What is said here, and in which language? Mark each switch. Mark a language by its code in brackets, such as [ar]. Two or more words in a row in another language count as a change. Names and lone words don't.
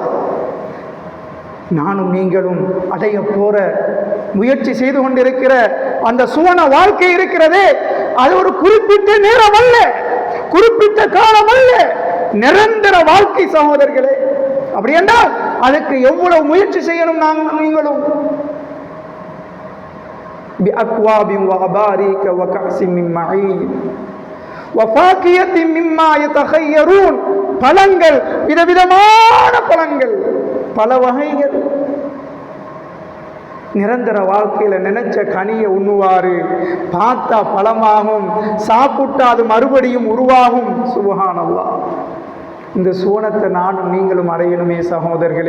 [ta] நானும் நீங்களும் அடைய போற முயற்சி செய்து கொண்டிருக்கிற அந்த சுவன வாழ்க்கை இருக்கிறதே, அது ஒரு குறிப்பிட்ட நேரம் அல்ல, குறிப்பிட்ட காலம் அல்ல, நிரந்தர வாழ்க்கை சகோதரர்களே. அப்படி என்றால் அதுக்கு எவ்வளவு முயற்சி செய்யணும் நாங்கள் நீங்களும். [ar] بأكواب وأباريك وكأس من معين وفاكهة مما يتخيرون, [ta] பழங்கள், விதவிதமான பழங்கள், பல வகைகள். நிரந்தர வாழ்க்கையில நினைச்ச கனியை உண்ணுவாரு, பார்த்தா பழமாகும், சாப்பிட்டா அது மறுபடியும் உருவாகும். சுப்ஹானல்லாஹ். இந்த சோனத்தை நானும் நீங்களும் அடையணுமே சகோதரர்களே.